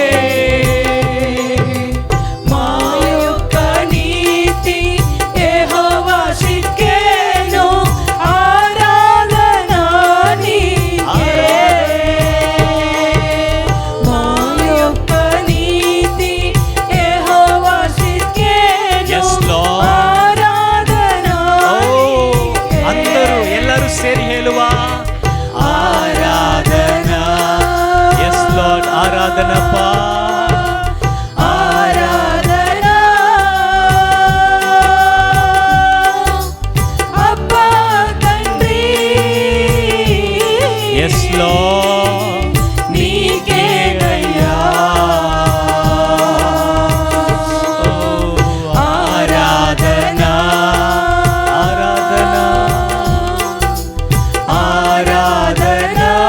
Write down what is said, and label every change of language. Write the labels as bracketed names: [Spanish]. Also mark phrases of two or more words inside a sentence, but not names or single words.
[Telugu] మా యొక్క నీతి యెహోవా షిక్కేను ఆరాధన నీకే మా యొక్క నీతి యెహోవా షిక్కేను [English] Yes, Lord. [Telugu] ఆరాధన నీకే. [Kannada] అందరూ ಎಲ್ಲರೂ ಸೇರಿ ಹೇಳುವ ಆರಾಧನಾ. [English] Yes Lord, [Kannada] ಆರಾಧನಪ್ಪ. [Telugu] ఆరాధన అబ్బా తండ్రి [English] Yes Lord, [Telugu] నీకేనయ్యా ఆరాధనా, ఆరాధనా, ఆరాధనా.